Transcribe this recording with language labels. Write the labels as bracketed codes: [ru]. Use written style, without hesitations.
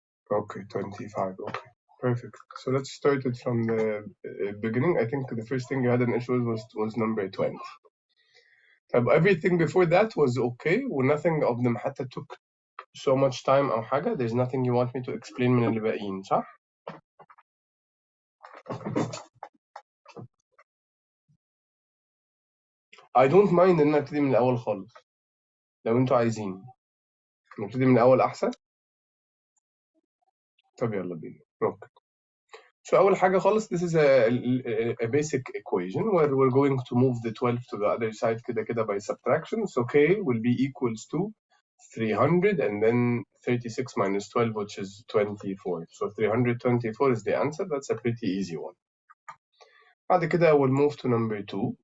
[en] Okay, 25. Okay, perfect. So let's start it from the beginning. I think the first thing you had an issue with was number 20. Everything before that was okay, ونothing of them [ar] حتى [en] took so much time [ar] أو حاجة. [en] There's nothing you want me to explain [ar] من اللي باقيين، صح؟ [en] I don't mind [ar] إن نبتدي من الأول خالص لو أنتوا عايزين. نبتدي من الأول أحسن؟ طب يلا بينا. [en] Okay. So [ar] أول حاجة خالص, [en] this is a basic equation where we're going to move the 12 to the other side [ar] كده كده [en] by subtraction. So K will be equals to 300 and then 36 minus 12, which is 24. So 324 is the answer. That's a pretty easy one. [ar] بعد كده [en] we'll move to number 2.